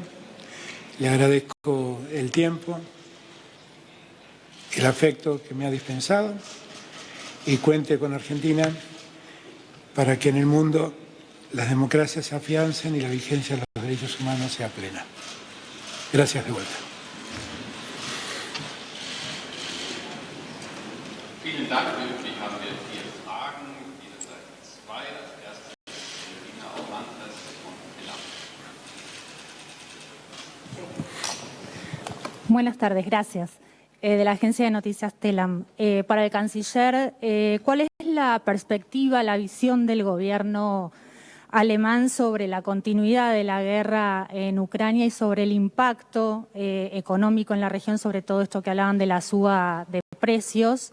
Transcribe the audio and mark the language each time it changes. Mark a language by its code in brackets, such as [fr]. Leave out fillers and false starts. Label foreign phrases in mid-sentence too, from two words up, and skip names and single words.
[es] Le agradezco el tiempo, el afecto que me ha dispensado y cuente con Argentina para que en el mundo las democracias se afiancen y la vigencia de los derechos humanos sea plena. Gracias de vuelta. [de] Vielen Dank. Üblich haben wir 4 Fragen, jede Seite 2. Als erstes Regina Aumantes von Telam. [es] Buenas tardes, gracias. De la agencia de noticias Telam. Para el canciller, ¿cuál es la perspectiva, la visión del gobierno alemán sobre la continuidad de la guerra en Ucrania y sobre el impacto económico en la región, sobre todo esto que hablaban de la suba de precios?